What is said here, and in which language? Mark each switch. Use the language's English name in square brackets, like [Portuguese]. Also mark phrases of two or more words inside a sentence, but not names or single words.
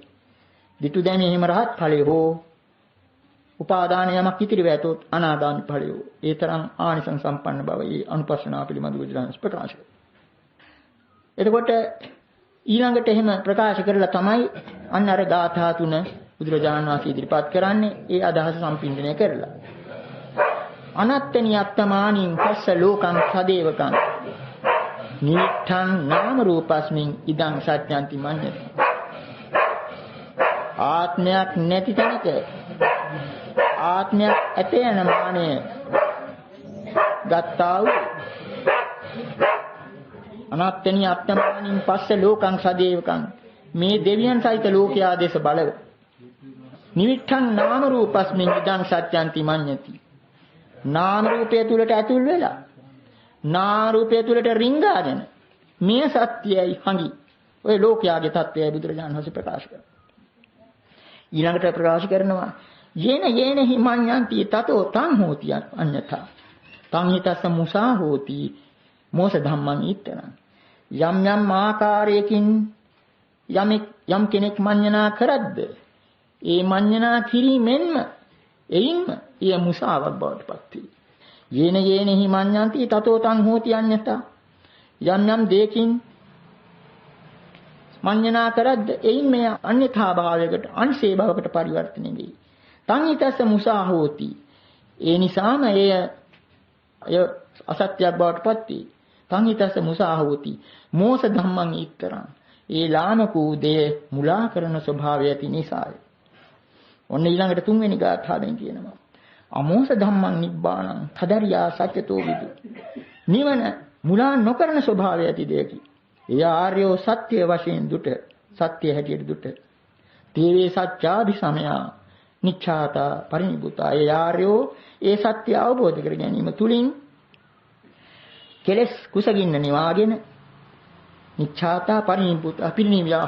[Sinhala] dittu දැමි එහෙම රහත් ඵලය හෝ උපාදාන යමක් ඉතිරි වැතොත් අනාගාමී ඵලය. ඒ තරම් ආනිසංස සම්පන්න බව ඒ අනුපස්සනාව පිළිබඳ බුදුරජාණන් ප්‍රකාශ කළා. එතකොට ඊළඟට එහෙම ප්‍රකාශ කරලා තමයි අන්න අර ගාථා තුන බුදුරජාණන් වහන්සේ ඉදිරිපත් කරන්නේ. ඒ අදහස සම්පින්දනය කරලා [Pali] අනත්තනි අත්තමානින් පස්ස ලෝකං සදේවකං නිත්තං නාම රූපස්මින් ඉදං සත්‍යන්ති මඤ්ඤති. [Sinhala] ආත්මයක් නැති තැනක ආත්මයක් ඇත යන මානය ගත්තා වූ [Pali] අනත්තනි අත්තමානින් පස්ස ලෝකං සදේවකං [Sinhala] මේ දෙවියන් සහිත ලෝකයා දෙස බලව [Pali] නිවිත්තං නාම රූපස්මින් ඉදං සත්‍යන්ති මඤ්ඤති. [Sinhala] නාම රූපය තුලට ඇතුල් වෙලා නාම රූපය තුලට රිංගාගෙන මේ සත්‍යයයි හඟි ඔය ලෝකයාගේ தත්වයයි බුදුරජාණන් වහන්සේ ප්‍රකාශ කරනවා. ඊළඟට ප්‍රකාශ කරනවා [Pali] යේන යේන හිමඤ්ඤන්ති තතෝ තං හෝති අඤ්ඤතා තං හිතස්ස මුසා හෝති මෝස ධම්මං ඊතරං. [Sinhala] යම් යම් ආකාරයකින් යම් කෙනෙක් මඤ්ඤණා කරද්ද ඒ මඤ්ඤණා කිරීමෙන්ම එයින්ම එය මුසාවක් බවට පත් වේ. [Pali] යේන යේන හිමඤ්ඤන්ති තතෝ තං හෝති අඤ්ඤතා. [Sinhala] යම් යම් දෙයකින් මඤ්ඤණා කරද්ද එයින් මෙය අන්‍යථා භාවයකට අංශේ භවකට පරිවර්තනය වේ. [Pali] තං ඊතස්ස මුසා හෝති. [Sinhala] ඒ නිසාම එය අසත්‍යයක් බවට පත් වේ. [Pali] තං ඊතස්ස මුසා හෝති මෝස ධම්මං ඊතරං. [Sinhala] ඒ ලාමක වූ දේ මුලා කරන ස්වභාවය ඇති නිසාය. ඔන්න ඊළඟට තුන්වෙනි ගාථාවෙන් කියනවා. [Pali] අමෝස ධම්මං නිබ්බාණං තදරියා සත්‍යතෝ විදු. [Sinhala] නිවන මුලා නොකරන ස්වභාවය ඇති දෙයකි. ඒ ආර්යෝ සත්‍ය වශයෙන් දුට සත්‍ය හැටියට දුට. [Pali] තේවේ සත්‍යාදි සමයා නිච්ඡාතා පරිනිබුතා. [Sinhala] ඒ ආර්යෝ ඒ සත්‍ය අවබෝධ කර ගැනීම තුලින් කෙලස් කුසගින්න නිවාගෙන [Pali] නිච්ඡාතා පරිනිබුතා [Sinhala] පිරිනිවියා.